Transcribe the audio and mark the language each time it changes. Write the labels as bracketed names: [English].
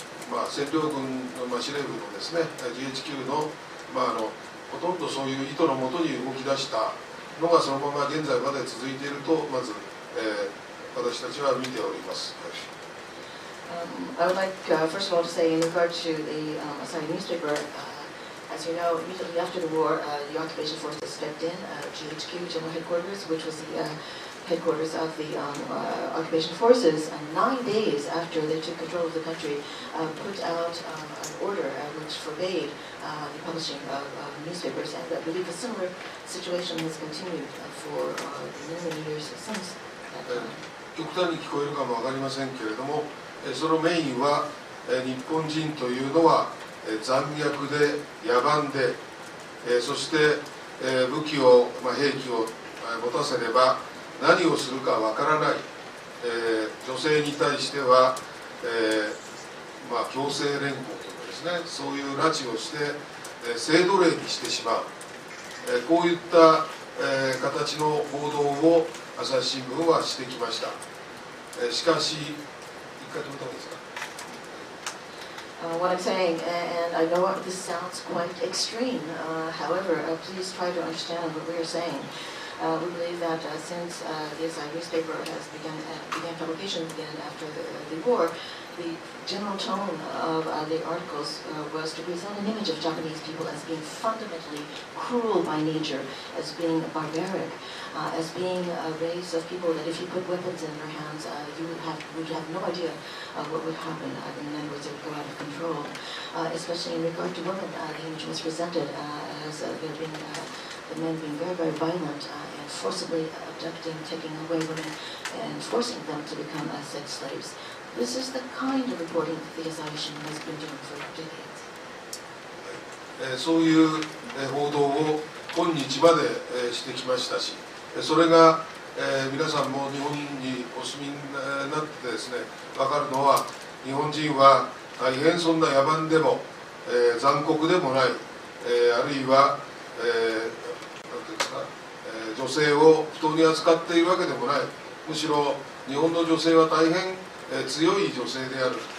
[Japanese] 占領軍の、司令部のですね GHQ の、ほとんどそういう意図のもとに動き出したのがそのまま現在まで続いているとまず、私たちは見ております。 [English] I would like, first of all, to say in regard to the Asahi newspaper, as you know, immediately after the war, the occupation forces stepped in, GHQ, General Headquarters, which was the headquarters of the occupation forces, 9 days after they took control of the country, put out an order which forbade the publishing of newspapers, and I believe a similar situation has continued for many years since that time. [Japanese] 極端に聞こえるかも分かりませんけれども、そのメインは日本人というのは残虐で野蛮で、そして武器を、兵器を持たせれば何をするかわからない、女性に対しては、強制連行というかですね、そういう拉致をして、性奴隷にしてしまう、こういった、形の報道を朝日新聞はしてきました。しかし、一回止めた方がいいですか。 [English] What I'm saying, and I know this sounds quite extreme, however, please try to understand what we are saying. We believe that since the Asahi newspaper has began publication again after the war, the general tone of the articles was to present an image of Japanese people as being fundamentally cruel by nature, as being barbaric, as being a race of people that if you put weapons in their hands, you would have no idea what would happen. In other words, it would go out of control. Especially in regard to women, the image was presented as there being the men being very, very violent and forcibly abducting, taking away women, and forcing them to become sex slaves. This is the kind of reporting that the Asahi Shimbun has been doing for decades. [Japanese] そういう報道を今日までしてきましたし、それが皆さんも日本にお住みになってですね、分かるのは、日本人は大変そんな野蛮でも残酷でもない、あるいはなんていうんですか、女性を不当に扱っているわけでもない、むしろ日本の女性は大変強い女性である、